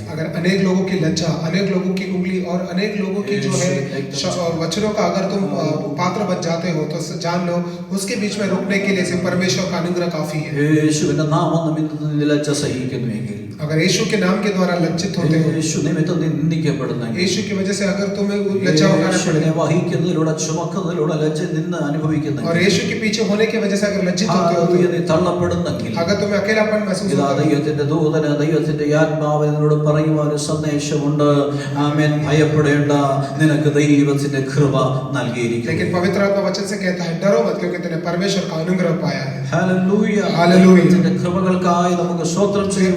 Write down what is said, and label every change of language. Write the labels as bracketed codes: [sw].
[hi] अगर अनेक लोगों की लज्जा, अनेक लोगों की उंगली और अनेक लोगों की जो है वचनों का अगर तुम पात्र बन जाते हो तो जान लो उसके बीच में रुकने के लिए सिर्फ परमेश्वर का अनुग्रह काफी है। [ml] യേശുവിന്റെ നാമം നിമിത്തം ലജ്ജ സഹിക്കുന്നുവെങ്കിൽ, [hi] अगर यीशु के नाम के द्वारा लज्जित होते हो, [ml] യേശു നിമിത്തം നിന്ദിക്കപ്പെടുന്നെങ്കിൽ, [hi] यीशु की वजह से अगर तुम्हें लज्जा उठाना पड़े [ml] വഹിക്കുന്നതിലൂടെ ചുമക്കുന്നതിലൂടെ ലജ്ജ നിന്ന് അനുഭവിക്കുന്നെങ്കിൽ, [hi] और यीशु के पीछे होने की वजह से अगर लज्जित होते हो, [ml] നീ തള്ളപ്പെടുന്നെങ്കിൽ, [hi] अगर तुम्हें अकेलापन महसूस [ml] ഇതാ [hi] होता है, [ml] ദൈവത്തിന്റെ ദൂതന് ദൈവത്തിന്റെ ആത്മാവിനോട് പറയുവാൻ ഒരു സന്ദേശമുണ്ട്. ആമേൻ. ഭയപ്പെടേണ്ട, നിനക്ക് ദൈവത്തിന്റെ കൃപ നൽകിയിരിക്കുന്നു. [hi] लेकिन पवित्र आत्मा वचन से कहता है डरो मत, क्योंकि तूने परमेश्वर का अनुग्रह पाया है। [ml] ഹല്ലേലൂയ. ഹല്ലേലൂയ. ദൈവത്തിന്റെ കൃപകൾക്കായി നമുക്ക് സ്തോത്രം ചെയ്യാം.